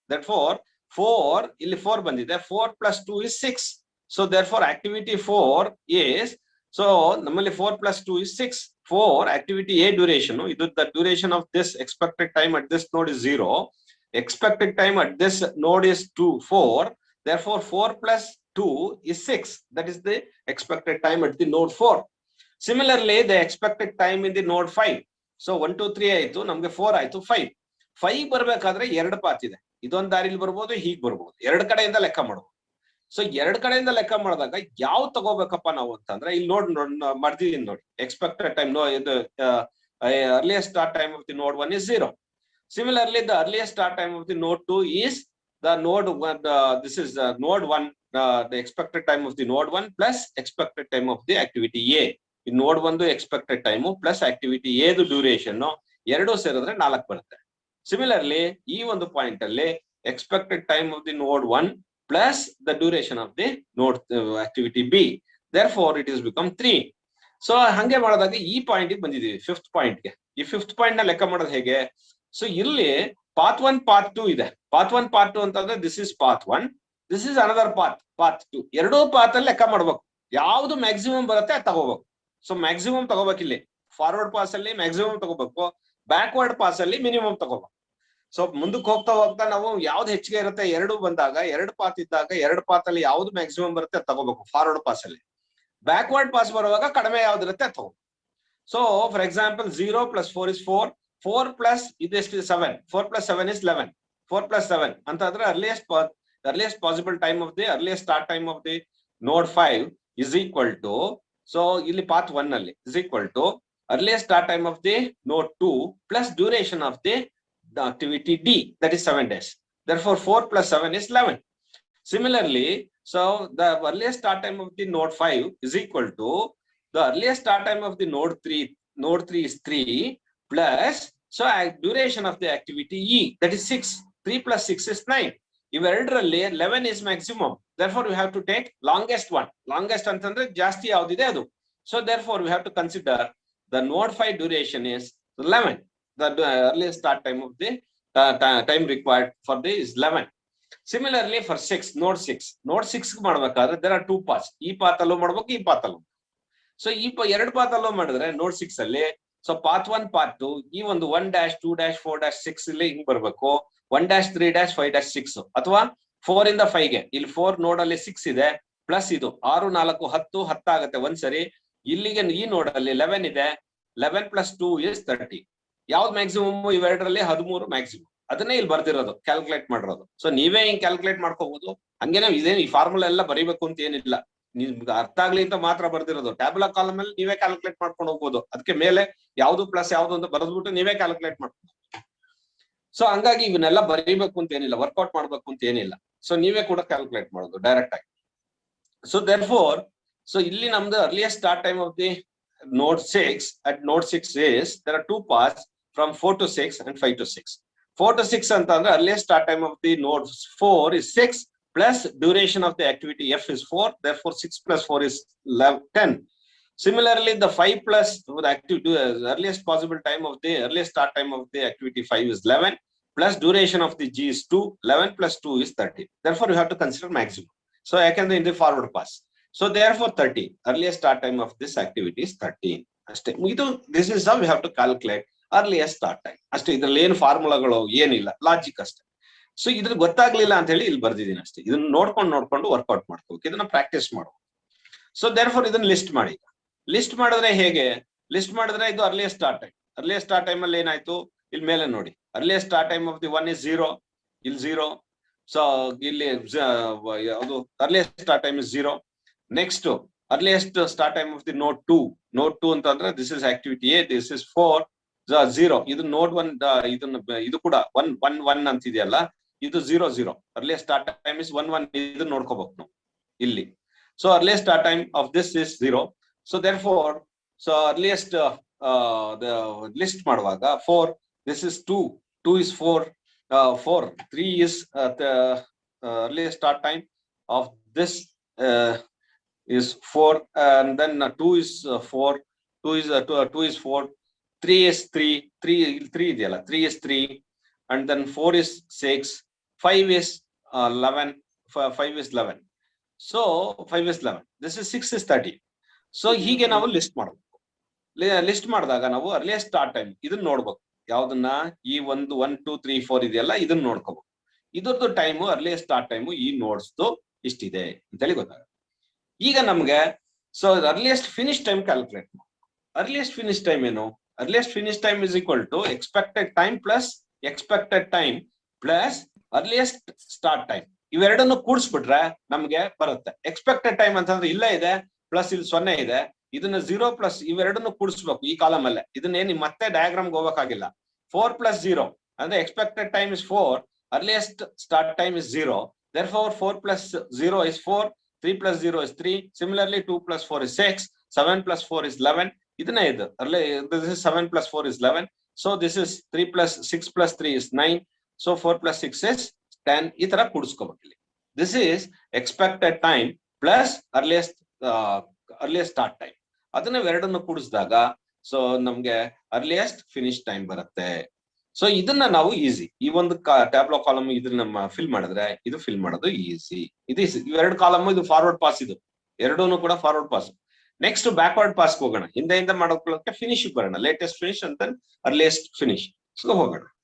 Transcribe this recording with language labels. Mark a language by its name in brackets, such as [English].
[English] that four 4 [Kannada] ಇಲ್ಲಿ 4 ಬಂದಿದೆ, [English] 4 plus 2 is 6. So therefore activity 4 is, so [Kannada] ನಮ್ಮಲ್ಲಿ [English] 4 plus 2 is 6. 4 activity A duration, ಇದು the duration of this expected time at this node is 0. Expected time at this node is 4. Therefore 4 plus 2 is 6. That is the expected time at the node 4. Similarly, the expected time in the node 5. [Kannada] So 1 2 3 ಆಯ್ತು, ನಮಗೆ 4 ಆಯ್ತು, 5 ಬರ್ಬೇಕಾದ್ರೆ 2 path ಇದೆ. ಇದೊಂದು ದಾರಿಲಿ ಬರ್ಬೋದು, ಹೀಗೆ ಬರ್ಬೋದು, ಎರಡು ಕಡೆಯಿಂದ ಲೆಕ್ಕ ಮಾಡ್ಬೋದು. ಸೊ ಎರಡು ಕಡೆಯಿಂದ ಲೆಕ್ಕ ಮಾಡಿದಾಗ ಯಾವ ತಗೋಬೇಕಪ್ಪ ನಾವು ಅಂತಂದ್ರೆ ಇಲ್ಲಿ ಮಾಡ್ತಿದೀನಿ ನೋಡಿ, ಎಕ್ಸ್ಪೆಕ್ಟೆಡ್ ಟೈಮ್ ಇದು [English] Earliest start time of the node 1 is 0. Similarly, the earliest start time of the node 2 is the node 1, this is the node 1, the expected time of the node 1 plus expected time of the activity A. In node 1 expected time plus activity A the duration [Kannada] ಎರಡು ಸೇರಿದ್ರೆ 4 ಬರುತ್ತೆ. [English] Similarly, [Kannada] ಈ ಒಂದು point ಅಲ್ಲಿ [English] expected time of the node 1 plus the duration of the node activity B. Therefore, it is become 3. [Kannada] So ಹಂಗೆ ಮಾಡಿದಾಗ ಈ point ಬಂದಿದ್ದೀವಿ 5th ಪಾಯಿಂಟ್ ಗೆ. ಈ 5th ಪಾಯಿಂಟ್ ನ ಲೆಕ್ಕ ಮಾಡೋದು ಹೇಗೆ? ಸೊ ಇಲ್ಲಿ ಪಾತ್ 1 ಪಾತ್ 2 ಇದೆ. ಪಾತ್ 1 ಪಾತ್ 2 ಅಂತಂದ್ರೆ this is path 1, [English] This is another path 2. [Kannada] ಎರಡೂ ಪಾತ್ ಅಲ್ಲಿ ಲೆಕ್ಕ ಮಾಡ್ಬೇಕು, ಯಾವ್ದು ಮ್ಯಾಕ್ಸಿಮಮ್ ಬರುತ್ತೆ ಅದು ತಗೋಬೇಕು. ಸೊ ಮ್ಯಾಕ್ಸಿಮಮ್ ತಗೋಬೇಕು, ಇಲ್ಲಿ ಫಾರ್ವರ್ಡ್ ಪಾಸ್ ಅಲ್ಲಿ ಮ್ಯಾಕ್ಸಿಮಮ್ ತಗೋಬೇಕು, ಬ್ಯಾಕ್ವರ್ಡ್ ಪಾಸ್ ಅಲ್ಲಿ ಮಿನಿಮಮ್ ತಗೋಬೇಕು. ಸೊ ಮುಂದಕ್ಕೆ ಹೋಗ್ತಾ ಹೋಗ್ತಾ ನಾವು ಯಾವ್ದು ಹೆಚ್ಚಿಗೆ ಇರುತ್ತೆ ಎರಡು ಬಂದಾಗ, ಎರಡು ಪಾತ್ ಇದ್ದಾಗ ಎರಡು ಪಾತ್ ಅಲ್ಲಿ ಯಾವ್ದು ಮ್ಯಾಕ್ಸಿಮಮ್ ಬರುತ್ತೆ ಅದು ತಗೋಬೇಕು ಫಾರ್ವರ್ಡ್ ಪಾಸ್ ಅಲ್ಲಿ. ಬ್ಯಾಕ್ವರ್ಡ್ ಪಾಸ್ ಬರುವಾಗ ಕಡಿಮೆ ಯಾವ್ದಿರುತ್ತೆ ಅದು ತಗೋಬೇಕು. [English] so for example 0 plus 4 is 4, 4 plus [Kannada] ಇದೆಷ್ಟು [English] 7, 4 plus 7 is 11, 4 plus 7 ಅಂತಂದ್ರೆ earliest possible time of the earliest start time of the node 5 is equal to, so ಇಲ್ಲಿ path 1 ನಲ್ಲಿ is equal to earliest start time of the node 2 plus duration of the activity D, that is 7 days. Therefore 4 plus 7 is 11. Similarly, So the earliest start time of the node 5 is equal to the earliest start time of the node 3. Node 3 is 3 plus, so duration of the activity E, that is 6. 3 plus 6 is 9. [Kannada] ಇವೆರಡರಲ್ಲಿ [English] 11 is maximum. Therefore, we have to take longest one. [Kannada] Longest ಅಂತಂದ್ರೆ ಜಾಸ್ತಿ ಯಾವ್ದಿದೆ ಅದು. [English] So therefore, we have to consider the node 5 duration is 11. The earliest start time of the time required for this is 11. Similarly, for 6, node 6. Node 6 [Kannada] ಮಾಡಬೇಕಾದ್ರೆ [English] there are two paths. [Kannada] ಈ path ಅಲ್ಲೂ ಮಾಡಬೇಕು, ಈ path ಅಲ್ಲೂ. So ಎರಡು path ಅಲ್ಲೂ ಮಾಡಿದ್ರೆ node 6 ಅಲ್ಲಿ, so path 1, path 2, ಈ ಒಂದು 1 dash 2 dash 4 dash 6 ಇಲ್ಲಿ ಹಿಂಗ್ ಬರ್ಬೇಕು, 1 dash 3 dash 5 dash 6 ಅಥವಾ 4 ಇಂದ 5 ಗೆ, ಇಲ್ಲಿ 4 ನೋಡ್ ಅಲ್ಲಿ 6 ಇದೆ ಪ್ಲಸ್ ಇದು 6 4 10 10 ಆಗುತ್ತೆ ಒಂದ್ಸರಿ. ಇಲ್ಲಿಗೆ ಈ ನೋಡ್ ಅಲ್ಲಿ 11 ಇದೆ, 11 plus 2 is 30. ಯಾವ್ದು ಮ್ಯಾಕ್ಸಿಮಮ್? ಇವೆರಡರಲ್ಲಿ 13 ಮ್ಯಾಕ್ಸಿಮಮ್. ಅದನ್ನೇ ಇಲ್ಲಿ ಬರ್ದಿರೋದು, ಕ್ಯಾಲ್ಕುಲೇಟ್ ಮಾಡಿರೋದು. ಸೊ ನೀವೇ ಹಿಂಗ್ ಕ್ಯಾಲ್ಕುಲೇಟ್ ಮಾಡ್ಕೋಬಹುದು. ಹಂಗೇನೆ ಇದೇನು ಈ ಫಾರ್ಮುಲಾ ಎಲ್ಲ ಬರೀಬೇಕು ಅಂತ ಏನಿಲ್ಲ, ನಿಮ್ಗೆ ಅರ್ಥ ಆಗ್ಲಿ ಅಂತ ಮಾತ್ರ ಬರ್ದಿರೋದು. ಟ್ಯಾಬ್ಲಾ ಕಾಲಮ್ ಅಲ್ಲಿ ನೀವೇ ಕ್ಯಾಲ್ಕುಲೇಟ್ ಮಾಡ್ಕೊಂಡು ಹೋಗ್ಬೋದು. ಅದಕ್ಕೆ ಮೇಲೆ ಯಾವ್ದು ಪ್ಲಸ್ ಯಾವ್ದು ಅಂತ ಬರೆದ್ಬಿಟ್ಟು ನೀವೇ ಕ್ಯಾಲ್ಕುಲೇಟ್ ಮಾಡ್ಬೋದು. ಸೊ ಹಂಗಾಗಿ ಇವನ್ನೆಲ್ಲ ಬರೀಬೇಕು ಅಂತ ಏನಿಲ್ಲ, ವರ್ಕೌಟ್ ಮಾಡ್ಬೇಕು ಅಂತ ಏನಿಲ್ಲ. ಸೊ ನೀವೇ ಕೂಡ ಕ್ಯಾಲ್ಕುಲೇಟ್ ಮಾಡೋದು ಡೈರೆಕ್ಟ್ ಆಗಿ. [English] so therefore, so ಇಲ್ಲಿ [Kannada] ನಮ್ದು [English] earliest start time of the node 6 at node 6 is, there are two paths from 4 to 6 and 5 to 6. 4 to 6 [Kannada] ಅಂತ ಅಂದ್ರೆ [English] earliest start time of the node 4 is 6 plus duration of the activity F is 4. Therefore, 6 plus 4 is 10. Similarly, the 5 plus the earliest possible time of the earliest start time of the activity 5 is 11 plus duration of the G is 2. 11 plus 2 is 30. Therefore, you have to consider maximum. So I can do in the forward pass. So therefore, 30 earliest start time of this activity is 13. This is how we have to calculate earliest start time. [Kannada] ಅಷ್ಟೇ, ಇದ್ರಲ್ಲಿ ಏನು ಫಾರ್ಮುಲಾಗಳು ಏನಿಲ್ಲ, logic ಅಷ್ಟೇ. So ಇದ್ರ ಗೊತ್ತಾಗ್ಲಿಲ್ಲ ಅಂತ ಹೇಳಿ ಇಲ್ಲಿ ಬರ್ದಿದ್ದೀನಿ ಅಷ್ಟೇ. ಇದನ್ನ ನೋಡ್ಕೊಂಡು ವರ್ಕೌಟ್ ಮಾಡ್ಕೋಬೇಕು, ಇದನ್ನ ಪ್ರಾಕ್ಟೀಸ್ ಮಾಡ್ಬೇಕು. ಸೊ therefore ಇದನ್ನ ಲಿಸ್ಟ್ ಮಾಡಿ. ಲಿಸ್ಟ್ ಮಾಡಿದ್ರೆ ಹೇಗೆ? ಲಿಸ್ಟ್ ಮಾಡಿದ್ರೆ ಇದು earliest start time. earliest start time ಅಲ್ಲಿ ಏನಾಯ್ತು, ಇಲ್ಲಿ ಮೇಲೆ ನೋಡಿ, [English] earliest start time of the 1 is 0, [Kannada] ಇಲ್ಲಿ 0. ಸೊ ಇಲ್ಲಿ ಅದು earliest start time is 0. [English] Next, earliest start time of the node 2. Node 2 [Kannada] ಅಂತಂದ್ರೆ [English] this is activity A, this is 4, 0. [Kannada] ಇದು node 1, ಇದು ಕೂಡ 1 1 1 ಅಂತಿದೆಯಲ್ಲ, ಇದು 0 0. [English] earliest start time is 1 1. [Kannada] ಇದು ನೋಡ್ಕೋಬೇಕು ನಾವು ಇಲ್ಲಿ. [English] So earliest start time of this is 0. So therefore, so earliest the list [Kannada] ಮಾಡುವಾಗ [English] 4, this is 2, 2 is 4, 4, 3 is the earliest start time of this is 4, and then 2 is 4, 2 is 4, 3 is 3 ಇದೆಯಲ್ಲ, 3 is 3, and then 4 is 6, 5 is 11, 5 is 11. So 5 is 11, this is 6 is 30. [Kannada] So ಹೀಗೆ ನಾವು list ಮಾಡಬೇಕು. List ಮಾಡಿದಾಗ ನಾವು earliest start time ಇದನ್ನ ನೋಡ್ಬೇಕು. ಯಾವ್ದನ್ನ? ಈ ಒಂದು 1 2 3 4 ಇದೆಯಲ್ಲ, ಇದನ್ನ ನೋಡ್ಕೋಬೇಕು. ಇದ್ರದ್ದು ಟೈಮು earliest start time ಈ ನೋಡ್ಸ್ದು ಇಷ್ಟಿದೆ ಅಂತ ಹೇಳಿ ಗೊತ್ತಾಗುತ್ತೆ. ಈಗ ನಮ್ಗೆ so earliest finish time calculate ಮಾಡಿ. [English] earliest finish time ಏನು? earliest finish time is equal to expected time plus expected time plus earliest start time. [Kannada] ಇವೆರಡನ್ನು ಕೂಡಿಸ್ಬಿಟ್ರೆ ನಮ್ಗೆ ಬರುತ್ತೆ. ಎಕ್ಸ್ಪೆಕ್ಟೆಡ್ ಟೈಮ್ ಅಂತಂದ್ರೆ ಇಲ್ಲೇ ಇದೆ, ಪ್ಲಸ್ ಇಲ್ಲಿ 0 ಇದೆ, ಇದನ್ನ 0 ಪ್ಲಸ್ ಇವೆರಡನ್ನು ಕೂಡಿಸ್ಬೇಕು ಈ ಕಾಲಮ್ ಅಲ್ಲೇ. ಇದನ್ನೇನು ಮತ್ತೆ ಡಯಾಗ್ರಾಮ್ಗೆ ಹೋಗಕ್ಕಾಗಿಲ್ಲ. [English] 4 plus 0 ಅಂದ್ರೆ expected time is 4, earliest start time is 0. Therefore, 4 plus 0 is 4, 3 plus 0 is 3. Similarly, 2 plus 4 is 6, 7 plus 4 is 11. [Kannada] ಇದನ್ನೇ ಇದು [English] this is 7 plus 4 is 11. So this is 3 plus 6 plus 3 is 9. So 4 plus 6 is 10. [Kannada] ಈ ತರ ಕೂಡಿಸ್ಕೋಬೇಕು ಇಲ್ಲಿ. [English] This is expected time plus earliest start time. [Kannada] ಅದನ್ನ ಎರಡನ್ನು ಕೂಡಿಸಿದಾಗ so ನಮ್ಗೆ earliest finish time ಬರುತ್ತೆ. So ಇದನ್ನ ನಾವು ಈಸಿ, ಈ ಒಂದು ಟ್ಯಾಬ್ಲೋ ಕಾಲಮ್ ಇದನ್ನ ನಮ್ಮ ಫಿಲ್ ಮಾಡಿದ್ರೆ ಇದು ಫಿಲ್ ಮಾಡೋದು ಈಸಿ. ಇದು ಇವೆರಡು ಕಾಲಮ್, ಇದು ಫಾರ್ವರ್ಡ್ ಪಾಸ್, ಇದು ಎರಡೂ ಕೂಡ forward pass. Next backward pass ಹೋಗೋಣ. ಹಿಂದೆ ಮಾಡೋಕೆ ಫಿನಿಶ್ ಬರೋಣ. ಲೇಟೆಸ್ಟ್ ಫಿನಿಶ್ ಅಂತ earliest finish ಹೋಗೋಣ.